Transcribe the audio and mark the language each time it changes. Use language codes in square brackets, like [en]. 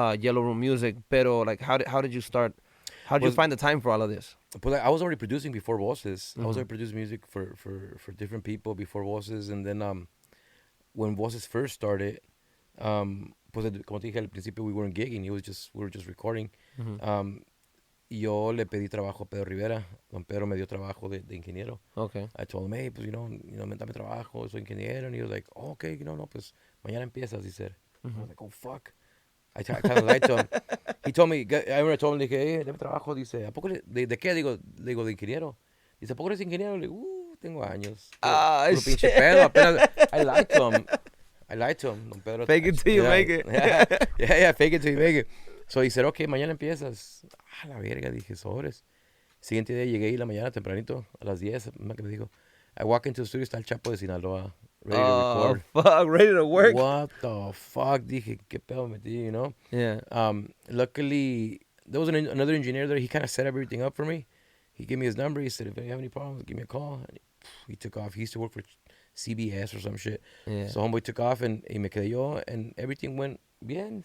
[en] Yellow Room Music, pero like how did you start? How did you find the time for all of this? But I was already producing before Voces. I was already producing music for different people before Voces, and then when Voces first started, [es] pues como te dije al principio, [en] we weren't gigging. We were just recording. [es] Yo le pedí trabajo a Pedro Rivera. Don Pedro me dio trabajo de ingeniero. [en] Okay. I told him, hey, [es] pues, dame trabajo, soy ingeniero. [en] And he was like, [es] oh, okay, no, pues, mañana empiezas, [en] he said. I was like, oh, fuck. I kind of lied to him. He told me, I remember I told him, dije, hey, [es] dame trabajo. Dice, ¿a poco de qué? Digo, de ingeniero. Dice, ¿a poco eres ingeniero? Le digo, tengo años. Puro pinche pedo. Apenas, [en] I lied to him. [es] Don Pedro. [en] Fake it till you make it. Yeah, fake it till you make it. So he said, okay, [es] mañana empiezas. La verga, dije, sobres. Siguiente día llegué ahí la mañana tempranito, a las 10, que me dijo, [en] I walk into the studio, está el Chapo de Sinaloa, ready to record. Fuck, ready to work? What the fuck? [es] Dije, qué pedo metí, [en] you know? Yeah. Luckily, there was another engineer there. He kind of set everything up for me. He gave me his number. He said, if you have any problems, give me a call. And he took off. He used to work for CBS or some shit. Yeah. So homeboy took off, and [es] me quedé yo, [en] and everything went bien.